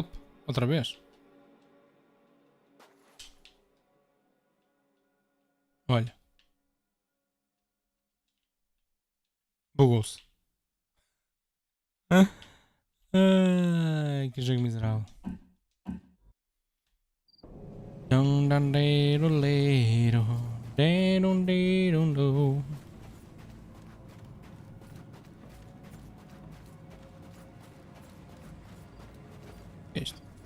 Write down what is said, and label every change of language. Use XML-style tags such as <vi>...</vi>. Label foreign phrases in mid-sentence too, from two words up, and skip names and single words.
<pt>Outra vez? Olha. Bugou-se. Ai, que jogo miserável. Dum dum deiro leiro, deiro deiro do. Este.</pt>